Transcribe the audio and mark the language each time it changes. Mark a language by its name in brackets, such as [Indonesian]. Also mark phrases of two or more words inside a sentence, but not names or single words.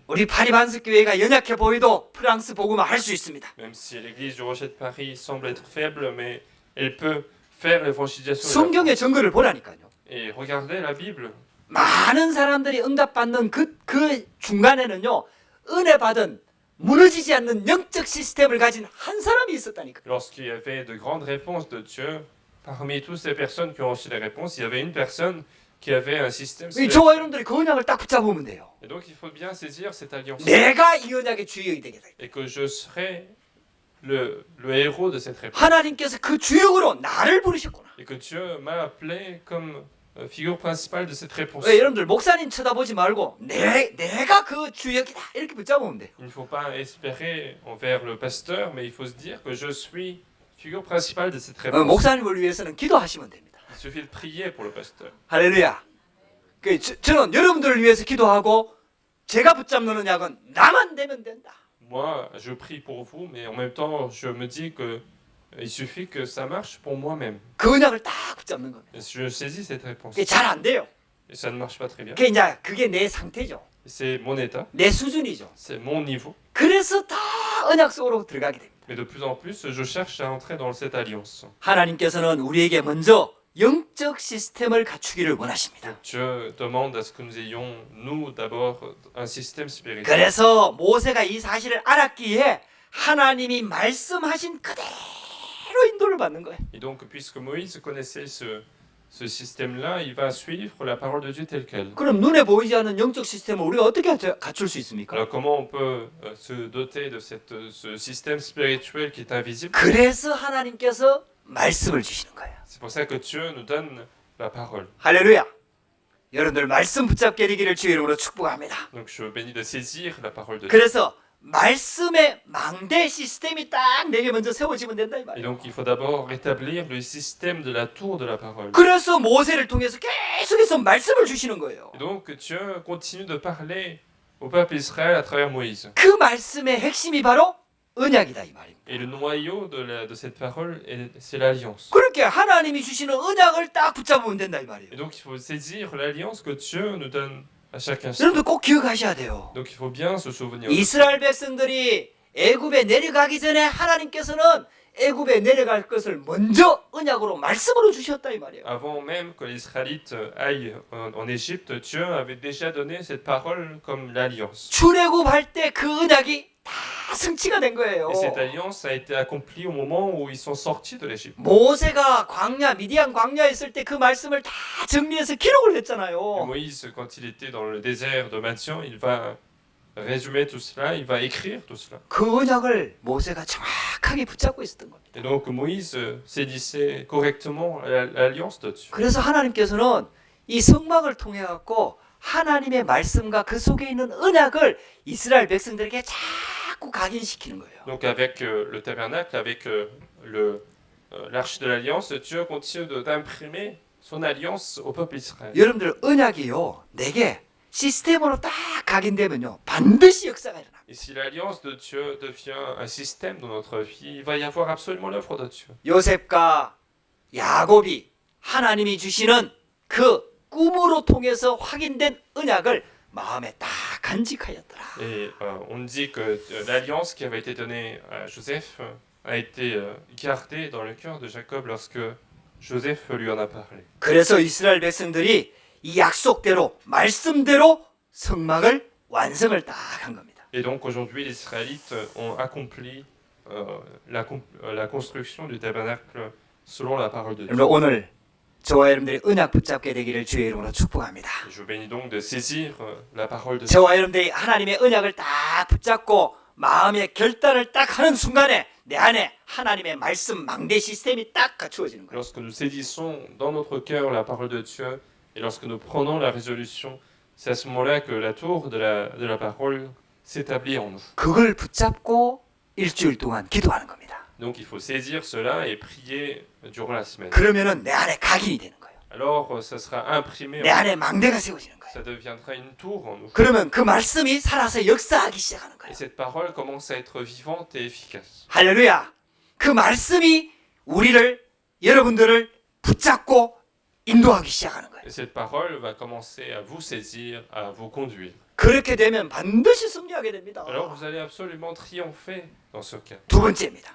[Korean] 우리 파리 반석 교회가 연약해 보여도 프랑스 복음을 할 수 있습니다. [French] Même si l'église du Rocher de Paris semble être faible, mais elle peut faire l'évangélisation. [Korean] 성경의 증거를 보라니까요. [French] Et regardez la Bible. [Korean] 많은 사람들이 응답받는 그 중간에는요. 은혜 받은 무너지지 않는 영적 시스템을 가진 한 사람이 있었다니까. [French] Lorsqu'il y avait de grandes réponses de Dieu, parmi toutes ces personnes qui ont reçu les réponses, il y avait une personne qui avait un système spirituel. [Korean] 저와 여러분들이 그 언약을 딱 붙잡으면 돼요. [French] Et donc il faut bien saisir cette alliance. [Korean] 내가 이 언약의 주역이 되게 돼. [French] Et que je serai le héros de cette réponse. [Korean] 하나님께서 그 주역으로 나를 부르셨구나. [French] Et que Dieu m'a appelé comme figure principale de cette réponse. [Korean] 왜 여러분들 목사님 쳐다보지 말고 내가 그 주역이다 이렇게 붙잡으면 돼요. [French] Il ne faut pas espérer envers le pasteur, mais il faut se dire que je suis figure principale de cette réponse. [Korean] 목사님을 위해서는 기도하시면 됩니다. [French] Il suffit de prier pour le pasteur. [Korean] 할렐루야. 저는 여러분들을 위해서 기도하고 제가 붙잡는 언약은 나만 되면 된다. [French] Moi, je prie pour vous, mais en même temps, je me dis que il suffit que ça marche pour moi-même. [Korean] 그 언약을 딱 붙잡는 겁니다. [French] Et je saisis cette réponse. [Korean] 그게 잘 안 돼요. [French] Et ça ne marche pas très bien. [Korean] 그게 내 상태죠. [French] C'est mon état, [Korean] 내 수준이죠. [French] c'est mon niveau. [Korean] 그래서 다 언약 속으로 들어가게 됩니다. [French] Mais de plus en plus, je cherche à entrer dans cette alliance. [Korean] 하나님께서는 우리에게 먼저 영적 시스템을 갖추기를 원하십니다. [French] Dieu demande à ce que nous ayons, nous, d'abord, un système spirituel. [Korean] 그래서 모세가 이 사실을 알았기에 하나님이 말씀하신 그대로 인도를 받는 거예요. [French] Et donc, puisque Moïse connaissait ce système-là, il va suivre la parole de Dieu telle qu'elle. [Korean] 그럼 눈에 보이지 않는 영적 시스템을 우리가 어떻게 갖출 수 있습니까? [French] Alors, comment on peut se doter de ce système spirituel qui est invisible? [Korean] 그래서 하나님께서 말씀을 주시는 거예요. [French] C'est pour ça que Dieu nous donne la parole. [Korean] 할렐루야. 여러분들 말씀 붙잡게 되기를 주의 이름으로 축복합니다. [French] Donc, je bénis de saisir la parole de Dieu. [Korean] 그래서 말씀의 망대 시스템이 딱 내게 먼저 세워지면 된다 이 [French] Et [Korean] 말이에요. [French] donc il faut d'abord rétablir le système de la tour de la parole. [Korean] 그래서 모세를 통해서 계속해서 말씀을 주시는 거예요. [French] Et donc Dieu continue de parler au peuple Israël à travers Moïse. [Korean] 그 말씀의 핵심이 바로 언약이다 이 말입니다. [French] Et le noyau de cette parole, c'est l'alliance. [Korean] 그렇게 하나님이 주시는 언약을 딱 붙잡으면 된다 이 말이에요. [French] Et donc il faut saisir l'alliance que Dieu nous donne à chaque instant. [Korean] 여러분들 꼭 기억하셔야 돼요. [French] Donc il faut bien se souvenir. de ça. [Korean] 이스라엘 백성들이 애굽에 내려가기 전에 하나님께서는 애굽에 내려갈 것을 먼저 언약으로 말씀으로 주셨다 이 말이에요. [French] Avant même que les Israélites aillent en Égypte, Dieu avait déjà donné cette parole comme l'alliance. [Korean] 출애굽할 때 그 언약이 다 성취가 된 거예요. [French] Et cette alliance a été accomplie au moment où ils sont sortis de l'Égypte. [Korean] 모세가 광야 미디안 광야에 있을 때 그 말씀을 다 정리해서 기록을 [French] Et [Korean] 했잖아요. [French] Moïse, quand il était dans le désert de Madian, il va résumer tout cela, il va écrire tout cela. [Korean] 그 언약을 모세가 정확하게 붙잡고 있었던 겁니다. [French] Et donc Moïse saisissait correctement l'alliance de Dieu. [Korean] 그래서 하나님께서는 이 성막을 통해 갖고 하나님의 말씀과 그 속에 있는 언약을 이스라엘 백성들에게 자꾸 각인시키는 거예요. [French] Donc avec le tabernacle, avec l'arche de l'alliance, Dieu continue d'imprimer son alliance au peuple Israël. [Korean] 여러분들 언약이요 내게 시스템으로 딱 각인되면요 반드시 역사가 일어나. [French] Et si l'alliance de Dieu devient un système dans notre vie, il va y avoir absolument l'œuvre de Dieu. [Korean] 요셉과 야곱이 하나님이 주시는 그 꿈으로 통해서 확인된 언약을 마음에 딱 간직하였더라. [French] Et on dit que l'alliance qui avait été donnée à Joseph a été gardée dans le cœur de Jacob lorsque Joseph lui en a parlé. [Korean] 그래서 이스라엘 백성들이 이 약속대로 말씀대로 성막을 완성을 딱 한 겁니다. [French] Et donc aujourd'hui, les Israélites ont accompli la construction du tabernacle selon la parole de Dieu. [Korean] 여러분 오늘 저와 여러분들이 언약 붙잡게 되기를 주의 이름으로 축복합니다. [French] Et je vous bénis donc de saisir la parole de Dieu. [Korean] 저와 여러분들이 하나님의 언약을 딱 붙잡고 마음의 결단을 딱 하는 순간에 내 안에 하나님의 말씀 망대 시스템이 딱 갖추어지는 거예요. [French] Lorsque nous saisissons dans notre cœur la parole de Dieu et lorsque nous prenons la résolution, c'est à ce moment-là que la tour de la parole s'établit en nous. [Korean] 그걸 붙잡고 일주일 동안 기도하는 겁니다. [French] Donc il faut saisir cela et prier durant la semaine. [Korean] 그러면은 내 안에 각인이 되는 거예요. [French] Alors ça sera imprimé, [Korean] 내 안에 망대가 세워지는 거예요. [French] ça deviendra une tour en nous. [Korean] 그러면 그 말씀이 살아서 역사하기 시작하는 [French] Et [Korean] 거예요. [French] cette parole commence à être vivante et efficace. [Korean] 할렐루야. 그 말씀이 우리를 여러분들을 붙잡고 인도하기 시작하는 거예요. [French] Et cette parole va commencer à vous saisir, à vous conduire. [Korean] 그렇게 되면 반드시 승리하게 됩니다. [French] Alors vous allez absolument triompher dans ce cas. [Korean] 두 번째입니다.